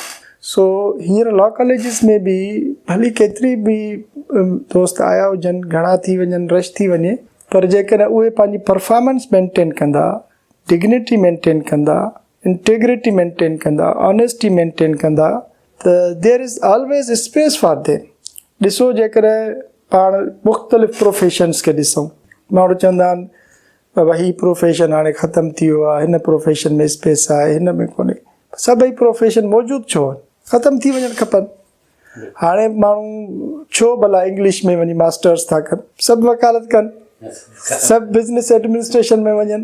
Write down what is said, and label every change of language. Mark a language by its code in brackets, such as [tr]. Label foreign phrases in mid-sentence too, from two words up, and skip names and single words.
[sd] सो हींअर [en] law colleges [sd] में बि भली केतिरी बि दोस्त आया हुजनि, घणा थी वञनि, रश थी वञे, पर जेकॾहिं उहे पंहिंजी [en] performance maintain [sd] कंदा, [en] dignity maintain [sd] कंदा, [en] integrity maintain [sd] कंदा, [en] honesty maintain [sd] कंदा, त [en] there is always space for them. [sd] ॾिसो जेकॾहिं पाण मुख़्तलिफ़ प्रोफेशन्स खे ॾिसूं, माण्हू चवंदा आहिनि बाबा ही प्रोफेशन हाणे ख़तमु थी वियो आहे, हिन प्रोफेशन में स्पेस आहे, हिन में कोन्हे। सभई प्रोफेशन मौजूदु छो आहिनि, ख़तमु थी वञणु खपनि। हाणे माण्हू छो भला इंग्लिश में वञी मास्टर्स था कनि, सभु वकालत कनि, सभु [en] business administration [sd] में वञनि।